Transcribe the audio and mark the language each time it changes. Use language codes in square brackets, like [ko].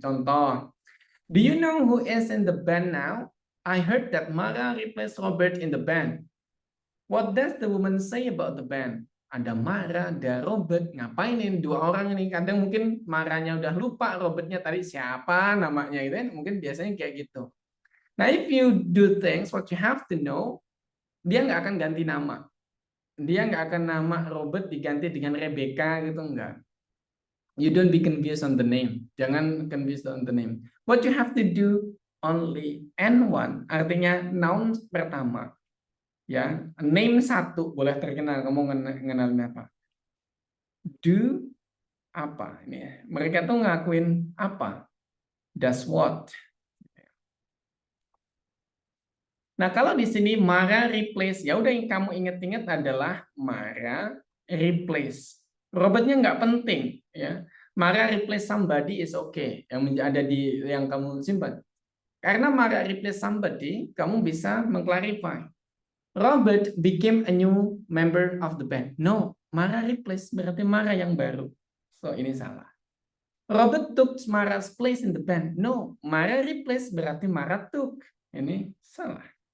[en] Contoh, do you know who is in the band now? I heard that Mara replaced Robert in the band. What does the woman say about the band? [id] Ada Mara, ada Robert. Ngapain ini dua orang ini? Kadang mungkin Maranya udah lupa, Robertnya tadi siapa namanya gitu kan. Mungkin biasanya kayak gitu. Nah, [en] if you do things what you have to know, [id] dia nggak akan ganti nama. Dia nggak akan nama Robert diganti dengan Rebecca gitu, enggak. [en] You don't be confused on the name. Jangan confused on the name. What you have to do only N1, artinya noun pertama. [id] Ya, name satu boleh terkenal. Kamu ngenalin apa? Do apa ini ya? Mereka tuh ngakuin apa? [en] Does what? [id] Nah, kalau di sini Mara replace, ya udah yang kamu inget-inget adalah Mara replace. Robertnya nggak penting, ya. Mara replace somebody is okay. Yang ada di yang kamu simpan. Karena Mara replace somebody, kamu bisa mengclarify. [en] Robert became a new member of the band. No, Mara replace [id] berarti Mara yang baru. [en] So [id] ini salah. [en] Robert took Mara's place in the band. No, Mara replace berarti Mara took. [id] Ini salah.